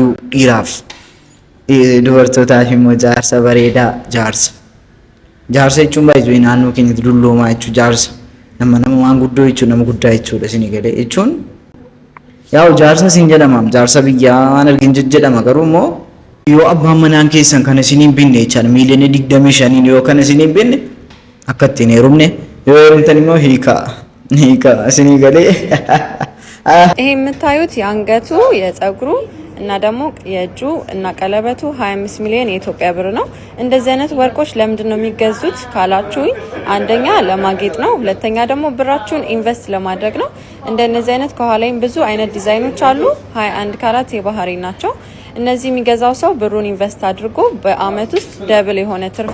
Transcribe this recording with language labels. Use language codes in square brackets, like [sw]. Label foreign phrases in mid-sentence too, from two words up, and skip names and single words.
[om] dhiiraaf dubartootaaf immoo jaarsa bareedaa jaarsa jechuun baay'ee naannoo keenyatti dulloomaa jechuu jaarsa nama waan guddoo jechuun nama guddaa jechuudha isinii galee jechuun yaa'u jaarsa siin jedhama jaarsa biyyaa waan argin jedhama garuu immoo yoo abbaan manaan keessan kan isiniin binne jechaadha miiliyoona 25 yoo kan isiniin binne akka ittiin heerumne yoo heerumtan immoo hiika isinii galee [am] ይሄ የምታዩት የአንገቱ የፀጉሩ እና ደግሞ የእጁ እና ቀለበቱ 25 ሚሊዮን የኢትዮጵያ ብር ነው። እንደዚህ አይነት ወርቆች ለምንድን ነው የሚገዙት ካላችሁኝ፣ አንደኛ ለማጌጥ ነው፣ ሁለተኛ ደግሞ ብራችሁን ኢንቨስት ለማድረግ ነው። እንደነዚህ አይነት ከኋላይም ብዙ አይነት ዲዛይኖች አሉ። 21 ካራት የባህሪ ናቸው። እነዚህ የሚገዛው ሰው ብሩን ኢንቨስት አድርጎ በአመት ውስጥ ደብል የሆነ ትርፍ